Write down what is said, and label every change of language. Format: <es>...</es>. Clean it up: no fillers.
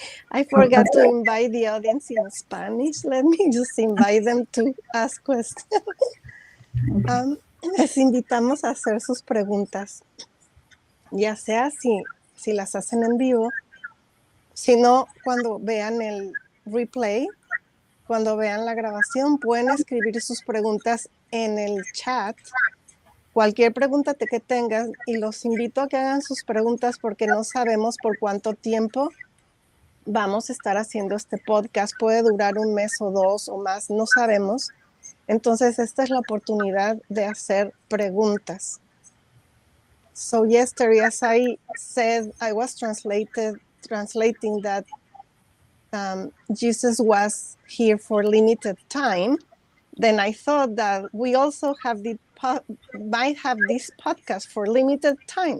<en>I forgot to invite the audience in Spanish. Let me just invite them to ask questions.</en> <es>Les invitamos a hacer sus preguntas, ya sea si las hacen en vivo, si no, cuando vean el replay, cuando vean la grabación, pueden escribir sus preguntas en el chat. Cualquier pregunta que tengan, y los invito a que hagan sus preguntas porque no sabemos por cuánto tiempo vamos a estar haciendo este podcast. Puede durar un mes o dos o más, no sabemos. Entonces, esta es la oportunidad de hacer preguntas.</es> <en>So yesterday, as I said, I was translating that Jesus was here for limited time. Then I thought that we also might have this podcast for limited time.</en>